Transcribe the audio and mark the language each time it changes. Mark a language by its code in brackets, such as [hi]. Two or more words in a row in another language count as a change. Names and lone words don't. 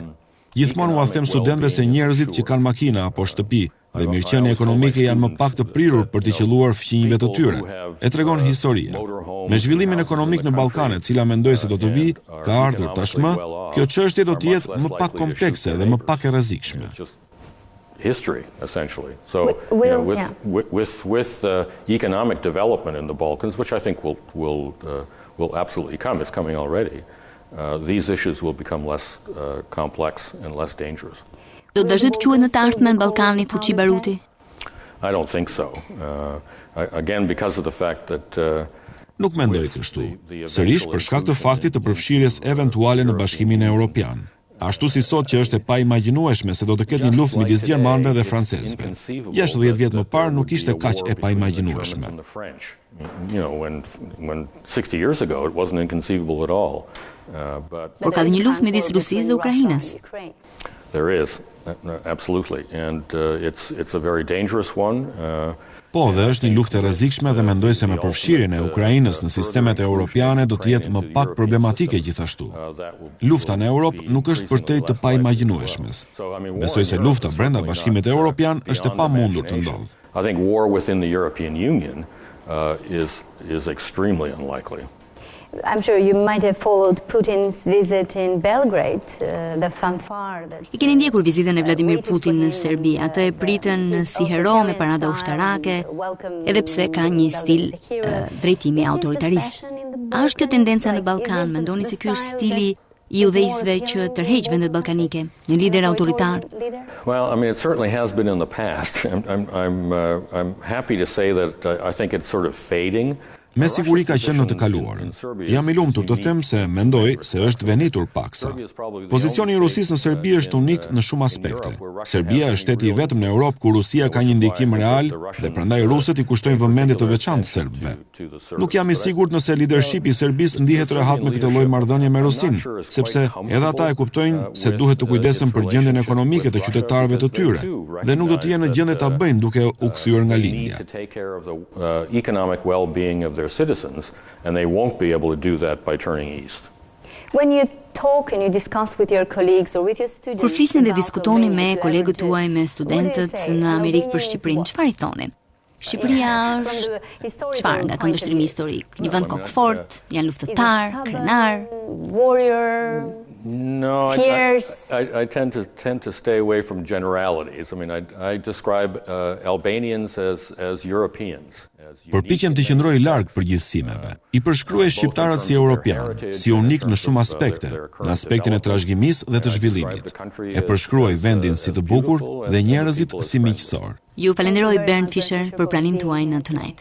[sq] Gjithmonë u them studentëve se njerëzit që kanë makina apo shtëpi dhe mirëqenia ekonomike janë më pak të prirur për të qelluar fqinjve të tyre. E tregon historia. Me zhvillimin ekonomik në Ballkane, cila mendoj se do të vijë, ka ardhur tashmë, kjo çështje do të jetë më pak komplekse dhe më pak e rrezikshme. [en] History, essentially. So, with economic development in the Balkans, which I think will absolutely come, it's coming already. These issues will become less complex and less dangerous. [sq] Do të vazhdojë të quhet në të ardhmen Ballkani fuqi baruti? [en] I don't think so. Again, because of the fact that [sq] Nuk mendoj kështu. Sërish për shkak të faktit të përfshirjes eventuale në Bashkimin Evropian. Ashtu si sot që është e paimagjinueshme se do të ketë një luftë midis gjermanëve dhe francezëve. 60 vjet më parë nuk ishte kaq e paimagjinueshme. [en] When 60 years ago it wasn't inconceivable at all. [sq] Por ka dhe një luftë midis Rusisë dhe Ukrainës. [en] There is. Absolutely, and it's a very dangerous one. [sq] Po, dhe është një luftë e rrezikshme dhe mendoj se me përfshirjen e Ukrainës në sistemet europiane do të jetë më pak problematike gjithashtu. Lufta në Europë nuk është përtej të paimagjinueshmes. Besoj se lufta brenda Bashkimit Evropian është e pamundur të ndodhë. [en] I think war within the European Union is extremely unlikely. I'm sure you might have followed Putin's visit in Belgrade, the fanfare that... [sq] I keni ndjekur vizitën e Vladimir Putin në Serbi, atë e pritën si hero me parada ushtarake, edhe pse ka një stil drejtimi autoritarist. A është kjo tendenca në Ballkan? Mendoni se ky është stili I udhëheqësve që tërheq vendet ballkanike, një lider autoritar? [en] Well, I mean, it certainly has been in the past. I'm happy to say that I think it's sort of fading. [sq] Me siguri ka qenë në të kaluarën. Jam I lumtur të them se mendoj se është venitur paksa. Pozicioni I Rusisë në Serbi është unik në shumë aspekte. Serbia është shteti I vetëm në Europë ku Rusia ka një ndikim real dhe prandaj rusët I kushtojnë vëmendje të veçantë serbëve. Nuk jam I sigurt nëse leadershipi I Serbisë ndihet rehat me këtë lloj marrëdhënie me Rusinë, sepse edhe ata e kuptojnë se duhet të kujdesen për gjendjen ekonomike të qytetarëve të tyre dhe nuk do të jenë në gjendje ta bëjnë duke u kthyer nga lindja. [en] Their citizens, and they won't be able to do that by turning east. When you talk and you discuss with your colleagues or with your students... [sq] Kur flisni dhe diskutoni me kolegët tuaj, me studentët në Amerikë për Shqipërinë, çfarë I thoni? Shqipëria është çfarë nga këndvështrimi historik? Një vend kokëfort, janë luftëtar, krenar, [en] warrior. No, I tend to stay away from generalities. I mean, I describe Albanians as Europeans. [sq] Përpiqem të qëndroj larg përgjithësimeve. I përshkruaj shqiptarët si europianë, si unik në shumë aspekte, në aspektin e trashëgimisë dhe të zhvillimit. E përshkruaj vendin si të bukur dhe njerëzit si miqësor. Ju falenderoj Bernd Fischer për pranimin tuaj në Tonight.